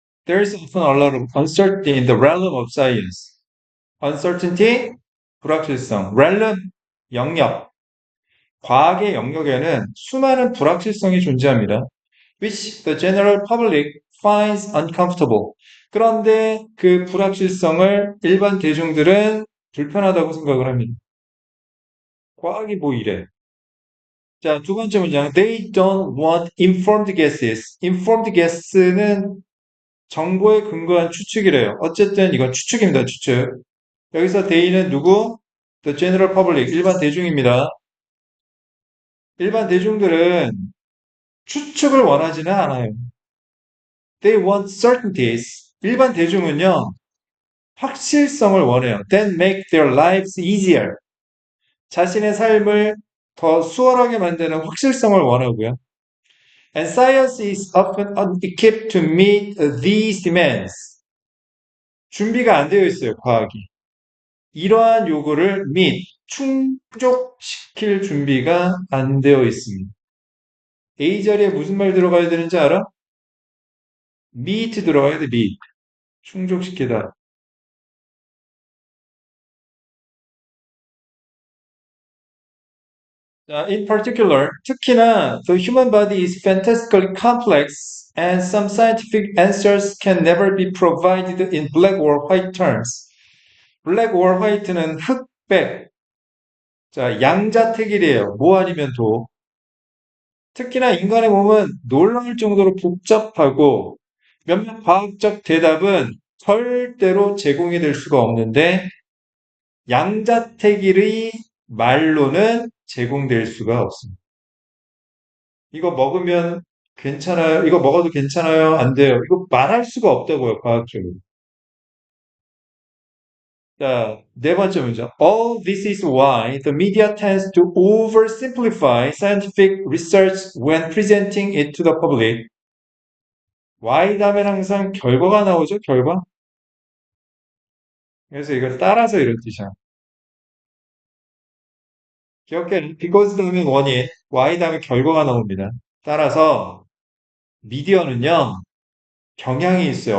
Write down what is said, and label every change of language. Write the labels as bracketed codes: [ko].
[en] There is often a lot of uncertainty in the realm of science. [ko] uncertainty, 불확실성. realm, 영역. 과학의 영역에는 수많은 불확실성이 존재합니다. [en] which the general public finds uncomfortable. [ko] 그런데 그 불확실성을 일반 대중들은 불편하다고 생각을 합니다. 과학이 뭐 이래? 자, 두 번째 문장. [en] They don't want informed guesses. [ko] informed guess는 정보에 근거한 추측이래요. 어쨌든 이건 추측입니다. 추측. 여기서 they는 누구? [en] The general public. [ko] 일반 대중입니다. 일반 대중들은 추측을 원하지는 않아요. [en] They want certainties. [ko] 일반 대중은요, 확실성을 원해요. [en] That make their lives easier. [ko] 자신의 삶을 더 수월하게 만드는 확실성을 원하고요. [en] And science is often unequipped to meet these demands. [ko] 준비가 안 되어 있어요, 과학이. 이러한 요구를 meet, 충족시킬 준비가 안 되어 있습니다. A 자리에 무슨 말 들어가야 되는지 알아? meet 들어가야 돼, meet. 충족시키다. [en] In particular, [ko] 특히나 [en] the human body is fantastically complex and some scientific answers can never be provided in black or white terms. [ko] black or white는 흑백. 자, 양자택일이에요. 뭐 아니면 도. 특히나 인간의 몸은 놀라울 정도로 복잡하고 몇몇 과학적 대답은 절대로 제공이 될 수가 없는데 양자택일의 말로는 제공될 수가 없습니다. 이거 먹으면 괜찮아요? 이거 먹어도 괜찮아요? 안 돼요? 이거 말할 수가 없다고요, 과학적으로. 자, 네 번째 문제. [en] All this is why the media tends to oversimplify scientific research when presenting it to the public. [ko] why 다음엔 항상 결과가 나오죠, 결과? 그래서 이걸 따라서 이런 뜻이야. 기억해, because 다음엔 원인, why 다음에 결과가 나옵니다. 따라서 미디어는요, 경향이 있어요.